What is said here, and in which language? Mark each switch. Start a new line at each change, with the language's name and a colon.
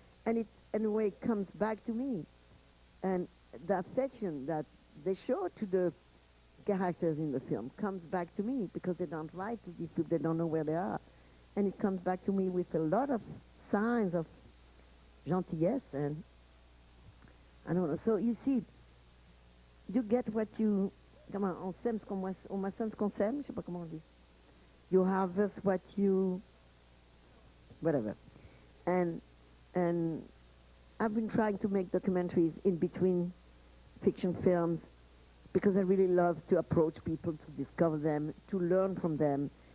English: And it, in a way, comes back to me. And the affection that they show to the characters in the film comes back to me because they don't write to these people, they don't know where they are. And it comes back to me with a lot of signs of gentillesse, and I don't know. So you see, you get what you
French: comment on sème ce qu'on moissonne ce qu'on sème, je sais pas comment on dit.
English: You harvest what you, whatever. And I've been trying to make documentaries in between fiction films because I really love to approach people, to discover them, to learn from them.